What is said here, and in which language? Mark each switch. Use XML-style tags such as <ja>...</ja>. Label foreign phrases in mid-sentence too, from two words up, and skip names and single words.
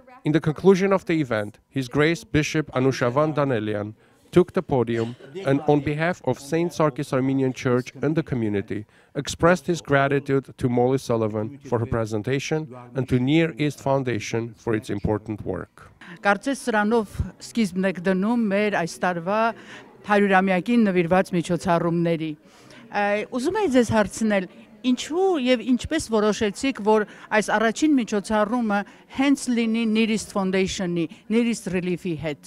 <en>In the conclusion of the event, His Grace Bishop Anushavan Danelian took the podium and, on behalf of St. Sarkis Armenian Church and the community, expressed his gratitude to Molly Sullivan for her presentation and to Near East Foundation for its important work.</en> <hy>Կարծես սրանով սկիզբն եք դնում մեր այս տարվա 100-ամյակին նվիրված միջոցառումների։ Ուզում եմ ձեզ հարցնել, ինչու եւ ինչպես որոշեցիք, որ այս առաջին միջոցառումը հենց լինի Near East Foundation-ի, Near East Relief-ի հետ։</hy>